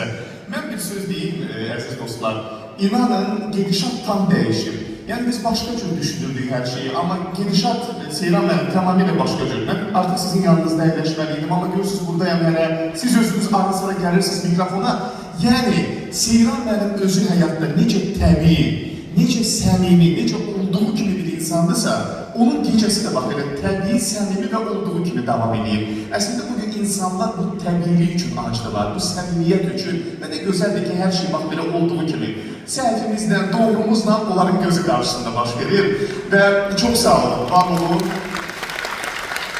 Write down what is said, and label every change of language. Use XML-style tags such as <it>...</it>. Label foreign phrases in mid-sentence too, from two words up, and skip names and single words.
<tr>Ben bir söz diyeyim aziz dostlar. İnanın gedişat tam değişir. Yani biz başka cür düşünürdük her şeyi ama gedişat Seyran Hanım tamamıyla başka cür. Ben artık sizin yanınızda yerleşmeliydim ama görürsünüz buradayım hele. Siz özünüz ara sıra gelirsiniz mikrofona.</tr> <az>Yani Seyran Hanım özü hayatta nece təbii, nece səmimi, nece olduğu kimi bir insandısa onun gecesi de bak elə təbii, səmimi və olduğu kimi devam edir. Əslində bugün insanlar bu təbiilik üçün acdılar, bu səmimiyyət üçün və də gözəldir ki, hər şey bak belə olduğu kimi səhvimizlə, doğrumuzla onların gözü qarşısında baş verir və çox sağ olun, var olun.</az>